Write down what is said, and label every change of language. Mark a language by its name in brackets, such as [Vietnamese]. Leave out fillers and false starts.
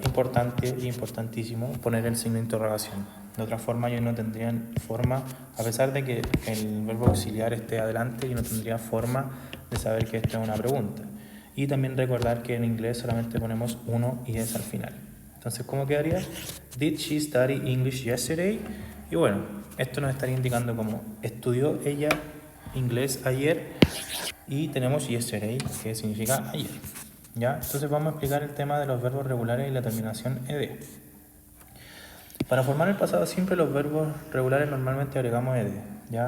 [Spanish] Importante y importantísimo poner el signo de interrogación. De otra forma, ellos no tendrían forma, a pesar de que el verbo auxiliar esté adelante, y no tendría forma de saber que esto es una pregunta. Y también recordar que en inglés solamente ponemos uno y es al final. Entonces, ¿cómo quedaría? [English] Did she study English yesterday? [Spanish] Y bueno, esto nos estaría indicando cómo estudió ella inglés ayer, y tenemos yesterday, que significa ayer. ¿Ya? Entonces vamos a explicar el tema de los verbos regulares y la terminación ed. Para formar el pasado simple, los verbos regulares normalmente agregamos ed, ¿ya?